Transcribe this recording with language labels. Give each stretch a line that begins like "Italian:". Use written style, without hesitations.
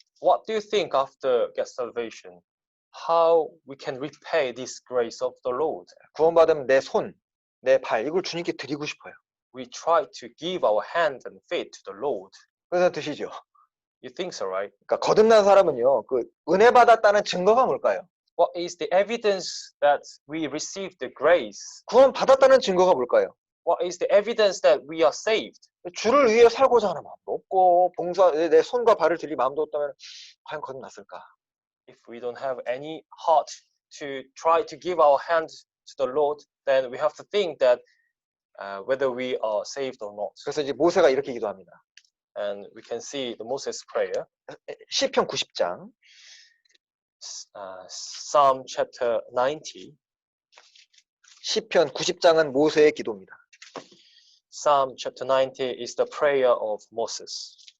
English: What do you think after get salvation? How we can repay this grace of the Lord?
Korean: 구원받으면 내 손, 내 발 이걸 주님께 드리고 싶어요.
English: We try to give our hands and feet to the Lord.
Korean: 그래서 드시죠.
English: You think so, right?
Korean: 그러니까 거듭난 사람은요, 그 은혜 받았다는 증거가 뭘까요?
English: What is the evidence that we received the grace?
Korean: 구원 받았다는 증거가 뭘까요?
English: What is the evidence that we are saved?
Korean: 주를 위해 살고자 하는 마음도 없고 봉사 내 손과 발을 들일 마음도 없다면 과연 거듭났을까?
English: If we don't have any heart to try to give our hands to the Lord, then we have to think that whether we are saved or not.
Korean: 그래서 이제 모세가 이렇게 기도합니다.
English: And we can see the Moses prayer,
Korean: 시편 90장
English: Psalm chapter 90.
Korean: 시편 90장은 모세의 기도입니다.
English: Psalm chapter 90 is the prayer of Moses.